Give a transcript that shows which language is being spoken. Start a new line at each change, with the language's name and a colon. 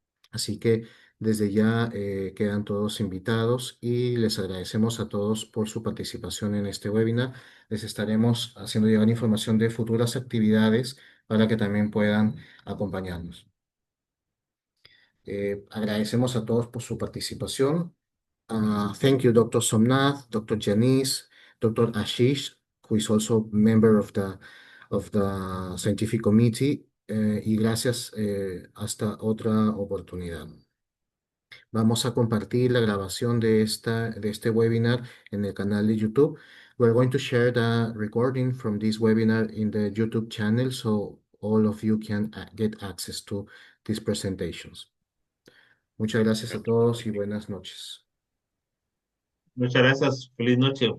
Spanish: Así que desde ya quedan todos invitados y les agradecemos a todos por su participación en este webinar. Les estaremos haciendo llegar información de futuras actividades para que también puedan acompañarnos. Agradecemos a todos por su participación.
English: Thank you, Dr. Somnath, Dr. Janice, Dr. Ashish, who is also member of the scientific committee.
Spanish: Y gracias, hasta otra oportunidad. Vamos a compartir la grabación de este webinar en el canal de YouTube.
English: We're going to share the recording from this webinar in the YouTube channel so all of you can get access to these presentations.
Spanish: Muchas gracias a todos y buenas noches. Muchas gracias. Feliz noche.